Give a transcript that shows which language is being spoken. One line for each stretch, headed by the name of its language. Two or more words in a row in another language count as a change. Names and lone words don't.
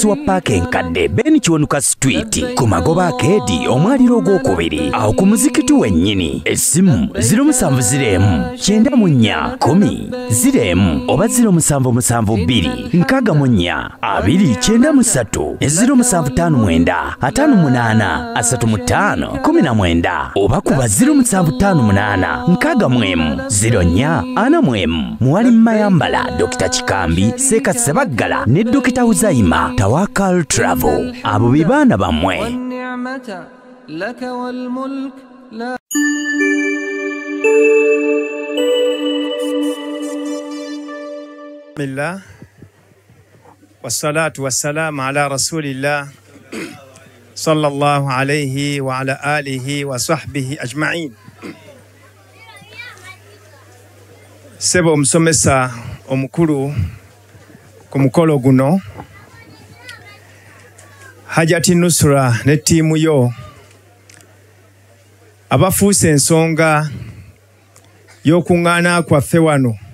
Ganda: wa paaka enkadde Ben Kiwanuka Street ku magoba akeedi omwaliro ogwokubiri awo ku muzikiti wennyini essimu 0701 94 10 oba 0772 64 293 0759 58 35 19 oba kuba 0758 64 04 Mwali Mayambala, Dr. Chikambi, Seka Sebaggala, ne Dr. Uzaima, Tawakal Travel. Abo bibana bamwe. Bismillah.
Arabic: والصلاة والسلام على رسول الله. صلى الله عليه وعلى آله وصحبه أجمعين.
Ganda: Sebo omusomesa omukulu ku mukolo guno Hajati Nusra ne ttiimu yo abafuuse ensonga y'okuŋŋaana kwaffe wano